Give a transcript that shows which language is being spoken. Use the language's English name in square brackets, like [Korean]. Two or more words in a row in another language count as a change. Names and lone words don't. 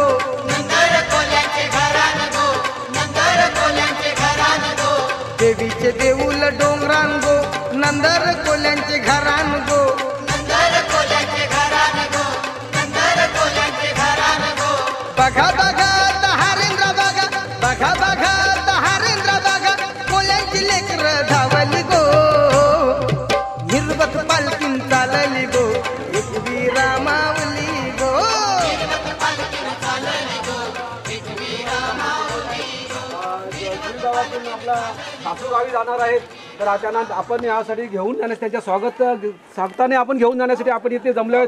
[Marathi] नंतर कोल्यांचे घरान गो नंतर कोल्यांचे घरान गो देवीचे देऊल डोंगरान गो नंदर कोल्यांची घरान गो नंतर कोल्यांचे घरान गो नंतर कोल्यांचे घरान गो बघा बघा हरेंद्र बघा बघा बघा हरेंद्र बघा कोल्यांची लेकर धावली गो निर्वत पालखीन चालली गो एकवी रामावली गो गावातून आपला सासूगावी जाणार आहेत तर अचानक आपण यासाठी घेऊन जाण्यास त्यांच्या स्वागताने आपण घेऊन जाण्यासाठी आपण इथे जमलो आहेत.